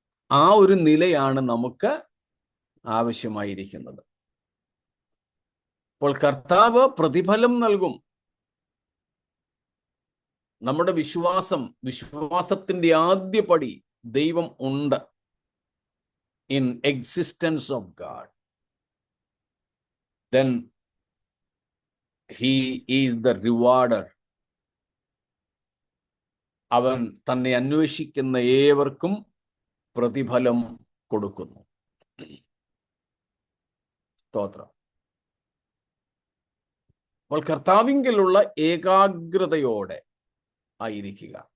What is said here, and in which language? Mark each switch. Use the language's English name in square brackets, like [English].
[Malayalam] ആ ഒരു നിലയാണ് നമുക്ക് ആവശ്യമായിരിക്കുന്നത്. അപ്പോൾ കർത്താവ് പ്രതിഫലം നൽകും. നമ്മുടെ വിശ്വാസത്തിന്റെ ആദ്യ പടി, ദൈവം ഉണ്ട്. [English] In existence of God, then he is the rewarder. [Malayalam] അവൻ തന്നെ അന്വേഷിക്കുന്ന ഏവർക്കും പ്രതിഫലം കൊടുക്കുന്നു. സ്തോത്രം. അപ്പോൾ കർത്താവിങ്കലുള്ള ഏകാഗ്രതയോടെ ആയിരിക്കുക.